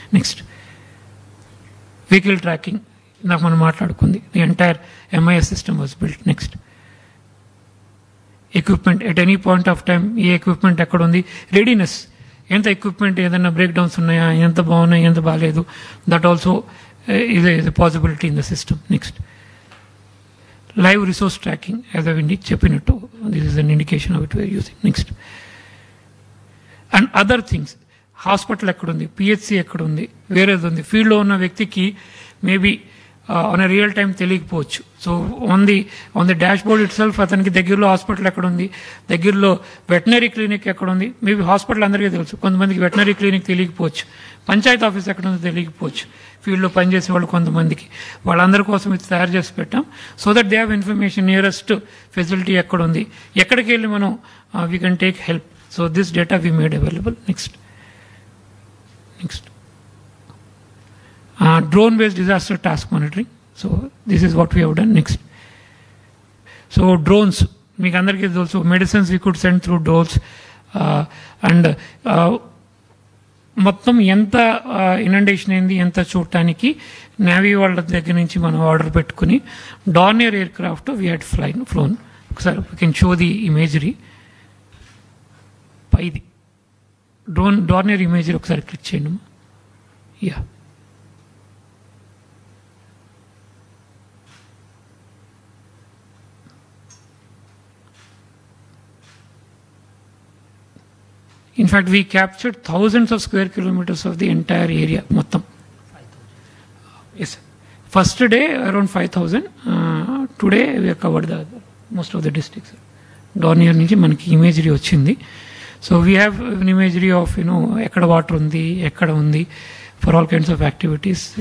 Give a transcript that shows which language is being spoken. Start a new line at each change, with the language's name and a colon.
English: next vehicle tracking
Telugu: ఇందాక మనం మాట్లాడుకుంది,
English: The entire MIS system was built.
Telugu: Next equipment at any point of time ఏ equipment ఎక్కడ ఉంది, readiness ఎంత equipment ఏదైనా break downs ఉన్నాయా, ఎంత బాగున్నాయి, ఎంత బాగాలేదు,
English: That also is a possibility in the system. Next, live resource tracking, as I've చెప్పినట్టు, this is an indication of it we are using.
Telugu: Next, and other things, hospital ఎక్కడుంది, PHC ఎక్కడుంది, వేరేది ఉంది, ఫీల్డ్లో ఉన్న వ్యక్తికి maybe on a real time తెలియకపోవచ్చు. So on the dash board it self అతనికి దగ్గరలో హాస్పిటల్ ఎక్కడుంది, దగ్గరలో వెటనరీ క్లినిక్ ఎక్కడుంది, మేబీ హాస్పిటల్ అందరికీ తెలుసు, కొంతమందికి వెటనరీ క్లినిక్ తెలియకపోవచ్చు, పంచాయతీ ఆఫీస్ ఎక్కడుందో తెలియకపోవచ్చు, ఫీల్డ్లో పనిచేసే వాళ్ళు కొంతమందికి, వాళ్ళందరి కోసం ఇది తయారు చేసి పెట్టాం.
English: so that they have information,
Telugu: nearest facility ఎక్కడుంది, ఎక్కడికి వెళ్ళి మనం
English: We can take help. So this data we made available. Next drone-based disaster task monitoring. So this is what we have done.
Telugu: Next, so drones, మీకు అందరికీ తెలుసు, medicines
English: we could send through drones,
Telugu: and మొత్తం ఎంత inundation అయింది ఎంత చూడటానికి navy వాళ్ళ దగ్గర నుంచి మనం ఆర్డర్ పెట్టుకుని Dornier air craft
English: We had flown. ఒకసారి we can show the imagery.
Telugu: పైది డార్నియర్ ఇమేజరీ ఒకసారి క్లిక్ చేయండి.
English: yeah, in fact we captured thousands of square kilometers of the entire area
Telugu: మొత్తం.
English: Yes, first day around 5,000, today we have covered the most of the districts.
Telugu: Dornier నుంచి మనకి imagery వచ్చింది.
English: so we have an imagery of
Telugu: ఎక్కడ water ఉంది, ఎక్కడ ఉంది,
English: for all kinds of activities.